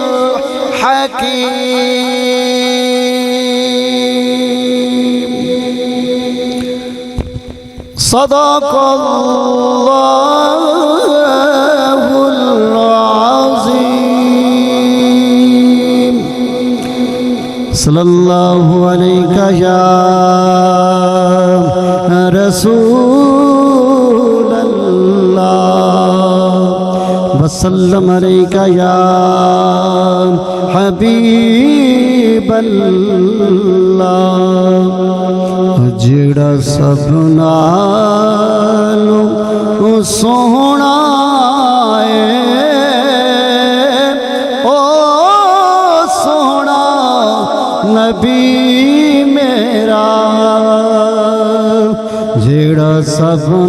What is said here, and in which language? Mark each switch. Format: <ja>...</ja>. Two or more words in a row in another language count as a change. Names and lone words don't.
<ar>الحكيم صدق الله العظيم صلى الله عليك يا رسول الله وسلم عليك يا حبيب الله</ar> <pa>جڑا سب نالوں سونا ہے او سونا نبی میرا جڑا سب</pa>